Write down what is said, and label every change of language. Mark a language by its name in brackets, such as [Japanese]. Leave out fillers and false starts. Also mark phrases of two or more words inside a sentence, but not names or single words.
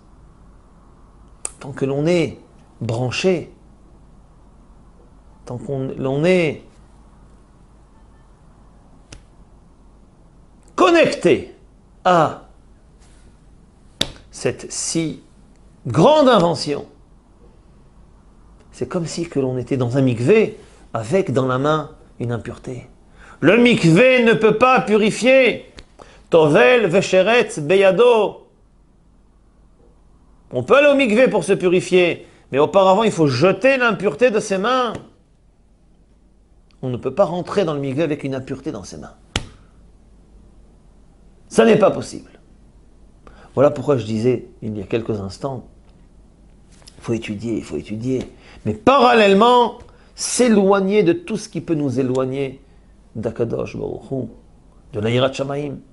[French] Tant que l'on est branché, tant qu'on l'on est connecté à cette si grande invention, c'est comme si que l'on était dans un mikvé avec dans la main une impureté. Le mikvé ne peut pas purifier. [Hebrew] טובל ושרץ בידו. [French] On peut aller au mikvé pour se purifier, mais auparavant il faut jeter l'impureté de ses mains. On ne peut pas rentrer dans le mikvé avec une impureté dans ses mains. Ça n'est pas possible. Voilà pourquoi je disais il y a quelques instants, il faut étudier, mais parallèlement, s'éloigner de tout ce qui peut nous éloigner d' [Hebrew] הקדוש ברוך הוא, [French] de la [Hebrew] יראת שמים.